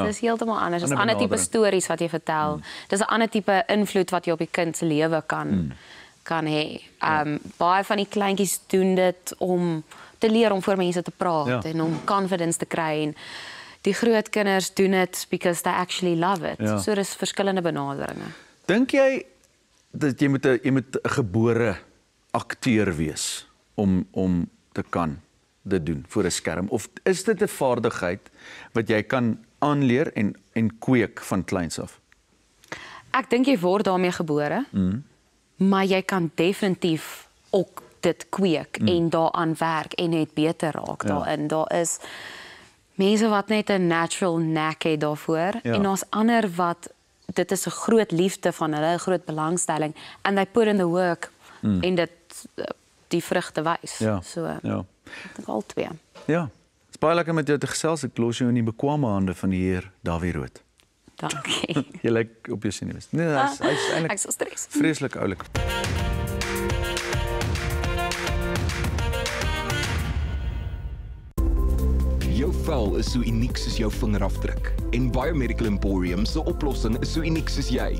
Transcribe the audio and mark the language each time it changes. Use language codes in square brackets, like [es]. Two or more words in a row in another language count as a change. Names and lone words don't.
[af] Dit is heeltemal anders. Dit is 'n ander tipe stories wat jy vertel. Dis 'n ander tipe invloed wat jy op die kind se lewe kan hê. Baie van die kleintjies doen dit om te leer om voor mense te praat en om confidence te kry en die groot kinders doen dit [en] because they actually love it. [af] Ja. So dis verskillende benaderinge. Dink jy dat jy moet 'n gebore akteur wees om te kan dit doen voor 'n skerm of is dit 'n vaardigheid wat jy kan aanleer en kweek van kleins af? Ek dink jy word daarmee gebore. Maar jy kan definitief ook dit kweek en daaraan werk en net beter raak daarin. Daar is mense wat net 'n [en] natural knack [af] het daarvoor en daar's ander wat dit is 'n groot liefde van hulle, 'n groot belangstelling [en] and they put in the work [af] en dit die vrugte wys. So ek dink al twee. Ja. Dit is baie lekker met jou te gesels. Ek los jou in die bekwame hande van die heer Dawie Rood. Dankie. Jy lyk op jou senuwees. Nee, hy's eintlik ek so stres. Vreeslik oulik. Jou vel is so uniek soos jou vingerafdruk en Biomedical Emporium se oplossing is so uniek soos jy.